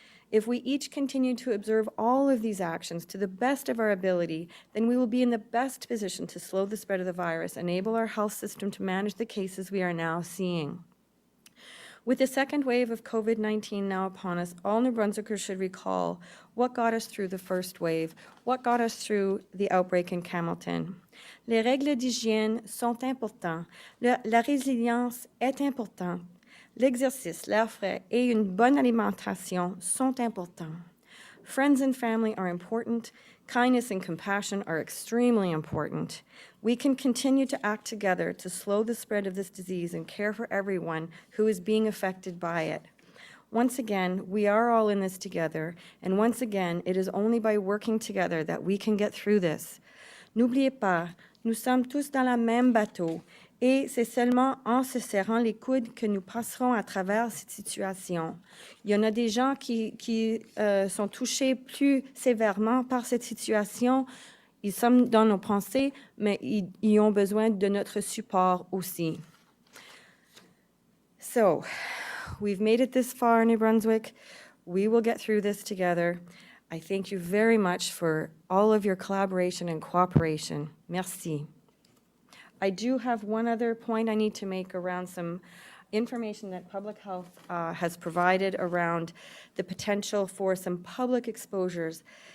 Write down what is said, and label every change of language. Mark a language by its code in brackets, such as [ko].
[en] If we each continue to observe all of these actions to the best of our ability, then we will be in the best position to slow the spread of the virus, enable our health system to manage the cases we are now seeing. With the second wave of COVID-19 now upon us, all New Brunswickers should recall what got us through the first wave, what got us through the outbreak in Campbellton. [fr] Les règles d'hygiène sont importantes. La résilience est importante. L'exercice, l'air frais et une bonne alimentation sont importants. [en] Friends and family are important. Kindness and compassion are extremely important. We can continue to act together to slow the spread of this disease and care for everyone who is being affected by it. Once again, we are all in this together, and once again, it is only by working together that we can get through this. [fr] N'oubliez pas, nous sommes tous dans le même bateau, et c'est seulement en se serrant les coudes que nous passerons à travers cette situation. Il y en a des gens qui sont touchés plus sévèrement par cette situation. Ils sont dans nos pensées, mais ils ont besoin de notre support aussi. [en] So, we've made it this far, New Brunswick. We will get through this together. I thank you very much for all of your collaboration and cooperation. Merci. I do have one other point I need to make around some information that Public Health has provided around the potential for some public exposures.